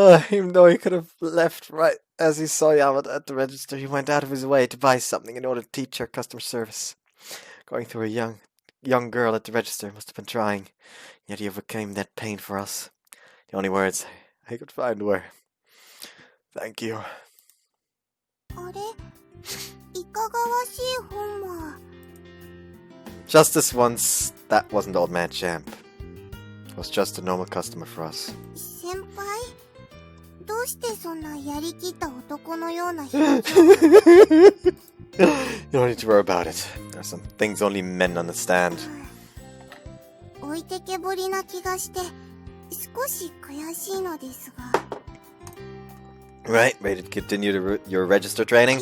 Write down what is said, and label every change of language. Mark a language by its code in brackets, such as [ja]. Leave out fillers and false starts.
[en] Even though he could have left right as he saw Yamada at the register, he went out of his way to buy something in order to teach her customer service. Going through a young girl at the register must have been trying, yet he overcame that pain for us. The only words I could find were, "Thank you." [ja] あれ、いかがわしい本は。 [en] Just this once, that wasn't Old Man Champ. It was just a normal customer for us. [ja] 先輩、どうしてそんなやりきった男のような表情を。 [en] You don't need to worry about it. There are some things only men understand. [ja] 置いてけぼりな気がして、少し悔しいのですが。 [en] Right, ready to continue your register training?